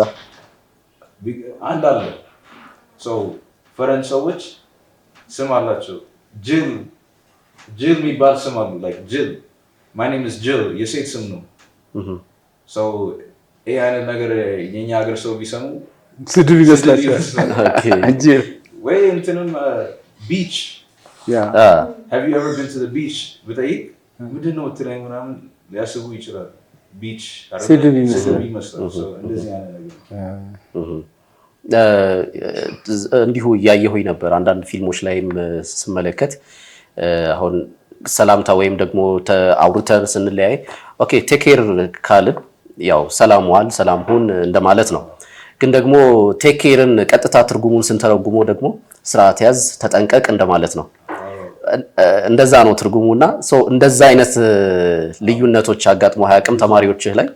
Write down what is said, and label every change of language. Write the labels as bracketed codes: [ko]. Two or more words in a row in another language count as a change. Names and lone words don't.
[am] አንድ አለ ፈረንጅ ሰዎች ስም አላቸው። ጅል የሚባል ስም አሉ። ጅል [en] my name is [am] ጅል የሴት ስም ነው። ይሄ አይነት ነገር የኛ ሀገር ሰው ቢሰሙ ስድብ ይመስላቸዋል። ወይ እንትንም ቢች [en] have you ever been to the beach [am] ብጠይቅ ምንድን ነው የምትለኝ ምናምን ሊያስቡ ይችላል። ቢች ስድብ ይመስላል። እንደዚህ አይነት ነገር እንዲሁ እያየሁኝ ነበር አንዳንድ ፊልሞች ላይም ስመለከት አሁን ሰላምታ ወይም ደግሞ አውርተን ስንለያይ [en] OK take care [am] ካልን ያው ሰላም ዋል ሰላም ሁን እንደማለት ነው። ግን ደግሞ ቴክ ኬርን ቀጥታ ትርጉሙን ስንተረጉመው ደግሞ ስርዓት ያዝ ተጠንቀቅ እንደማለት ነው። እንደዛ ነው ትርጉሙና እንደዛ አይነት ልዩነቶች አጋጥሞ አያውቅም ተማሪዎችህ ላይ?